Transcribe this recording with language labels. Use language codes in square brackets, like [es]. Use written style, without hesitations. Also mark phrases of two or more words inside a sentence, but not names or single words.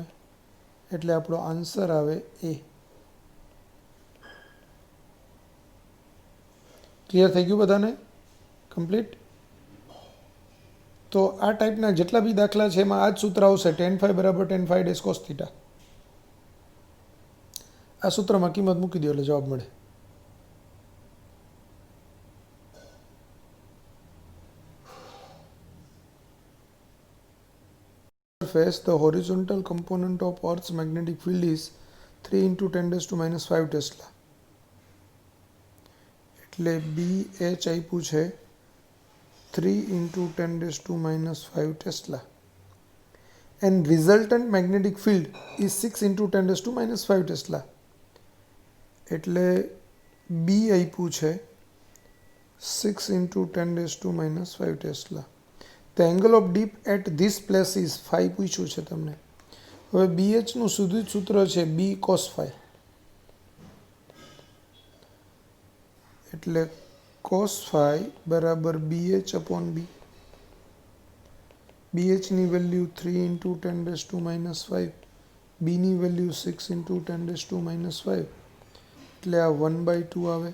[gu] એટલે આપણો આન્સર આવે A. ક્લિયર થઈ ગયું બધાને? કમ્પ્લીટ. તો આ ટાઈપના જેટલા બી દાખલા છે એમાં આ જ સૂત્ર આવશે, tan phi બરાબર tan phi ડેશ cos થીટા. આ સૂત્રમાં કિંમત મૂકી દો એટલે જવાબ મળે. [en] Surface, the horizontal component of Earth's magnetic field is 3 into 10⁻⁵ Tesla. [gu] એટલે BH આપ્યું છે 3 into 10⁻⁵ Tesla. [en] And resultant magnetic field is 6 into 10⁻⁵ Tesla. [gu] એટલે B આપ્યું છે 6 into 10⁻⁵ Tesla. [en] The angle of dip at this place is phi [gu] પૂછ્યું છે તમને. હવે BH નું સીધું જ સૂત્ર છે B cos phi. એટલે cos phi બરાબર BH/B. BH ની વેલ્યુ 3 into 10⁻⁵, B ની વેલ્યુ 6 into 10⁻⁵, એટલે આ 1/2 આવે.